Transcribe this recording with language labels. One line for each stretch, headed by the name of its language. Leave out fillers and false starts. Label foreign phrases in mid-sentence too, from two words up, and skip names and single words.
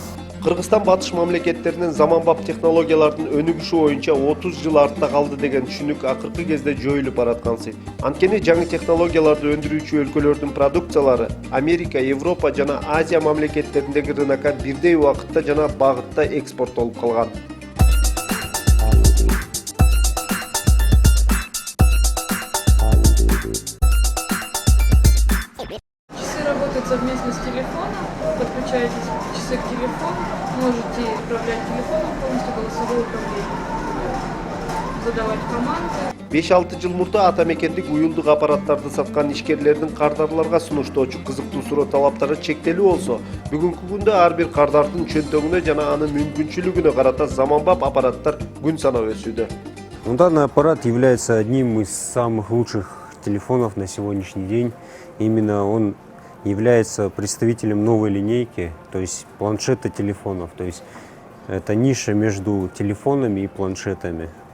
Kyrgyz: Кыргызстан батыш мамлекеттеринин заманбап технологиялардын өнүгүшү боюнча 30 жыл артта калды деген түшүнүк акыркы кезде жоюлуп бараткансы. Анткени жаңы технологияларды өндүрүүчү өлкөлөрдүн продукциялары Америка, Европа жана Азия мамлекеттериндеги рынокко бирдей убакытта жана багытта экспорттолуп калган.
Russian: Часы работают совместно с телефоном, подключаетесь часы к телефону, можете управлять телефоном, полностью голосовое управление, задавать команды.
Kyrgyz: 5-6 жыл мурда ата мекендик уюлдук аппараттарды саткан ишкерлердин кардарларга сунуштоочу кызыктуу суроо талаптары чектелүү болсо, бүгүнкү күндө ар бир кардардын чөнтөгүнө жана анын мүмкүнчүлүгүнө карата заманбап аппараттар күн санап өсүүдө.
Russian: Данный аппарат является одним из самых лучших телефонов на сегодняшний день. Именно он является представителем новой линейки, то есть планшета телефонов. То есть это ниша между телефонами и планшетами.